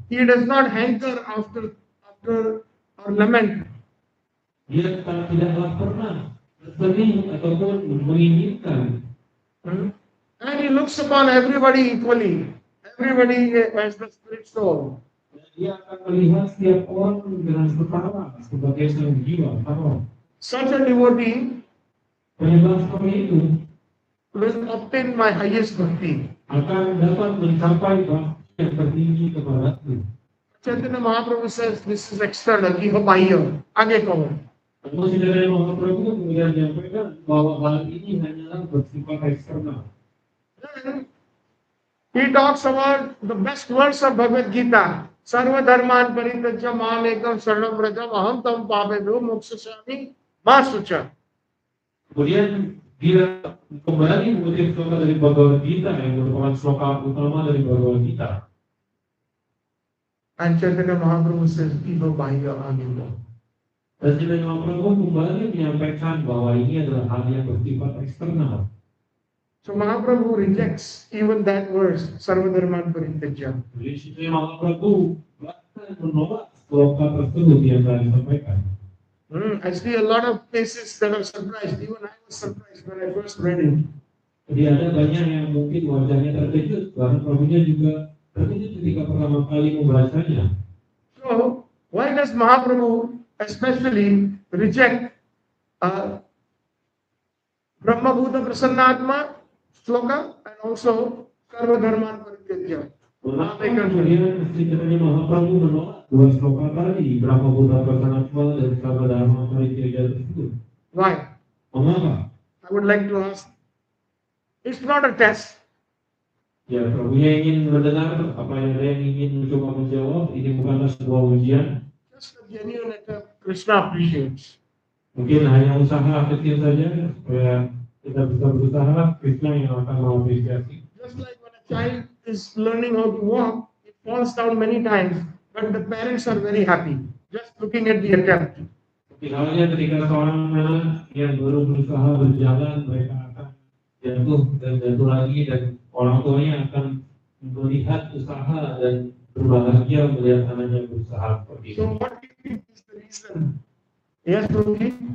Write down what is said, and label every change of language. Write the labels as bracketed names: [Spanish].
[English] He does not hanker after or lament. [Indonesian] Dia tidaklah pernah bersedih ataupun menginginkan. [English] And he looks upon everybody equally. Everybody as the spirit soul. [Indonesian] Dia akan melihat setiap orang dengan setara sebagai sang jiwa sama. [English] Such a devotee [Indonesian] Penyebab seperti itu [English] will obtain my highest bhakti. [Indonesian] akan dapat mencapai bhakti yang tertinggi kepadaku. [English] Chaitanya Mahaprabhu says this is external. [Bangla] Iho Bahya. Age kaho. [Indonesian] Lalu Satchitananda Mahaprabhu kemudian menyampaikan bahwa hal ini hanyalah bersifat eksternal. [English] Then he talks about the best verse of Bhagavad Gita. [Sanskrit] Sarva dharman parityajya mam ekam sharanam vrajam aham tam papebhyo mokshasami ma sucha. [Indonesian] Kemudian dia kembali mengutip sloka dari Bhagavad Gita yang merupakan sloka utama dari Bhagavad Gita. [English] And Chaitanya Mahaprabhu says, [Bangla] Iho Bahya Agilo. [Indonesian] Dan Satchitananda Mahaprabhu kembali menyampaikan bahwa ini adalah hal yang bersifat eksternal. [English] So Mahaprabhu rejects even that verse, Sarva dharman parityajya. [Indonesian] Jadi Satchitananda Mahaprabhu bahkan menolak sloka tersebut yang telah disampaikan. [English] I see a lot of faces that are surprised. Even I was surprised when I first read it. [Indonesian] Jadi ada banyak yang mungkin wajahnya terkejut, bahkan Prabhunya juga terkejut ketika pertama kali membacanya. [English] So why does Mahaprabhu especially reject Brahma Bhuta Prasannatma sloka and also Sarva Dharman Parityajya? [Indonesian] Mengapa kemudian Satchitananda Mahaprabhu menolak dua sloka tadi, Brahma Bhuta Prasanatma dan Sarva Dharma Parityajya tersebut? [English] Why? [Indonesian] Mengapa? [English] I would like to ask. It's not a test. [Indonesian] Ya, Prabhunya ingin mendengar apa yang ada yang ingin mencoba menjawab. Ini bukanlah sebuah ujian. [English] Just a genuine attempt Krishna appreciates. [Indonesian] Mungkin hanya usaha kecil saja supaya kita bisa berusaha, Krishna yang akan mengapresiasi. [English] Just like when a child is learning how to walk, it falls down many times, but the parents are very happy just looking at the attempt. [Indonesian] Mungkin halnya ketika seorang anak yang baru berusaha berjalan, mereka akan jatuh dan jatuh lagi, dan orang tuanya akan melihat usaha dan berbahagia melihat anaknya berusaha seperti itu. [English] So what do you think is the reason? Yes, Prabhuji?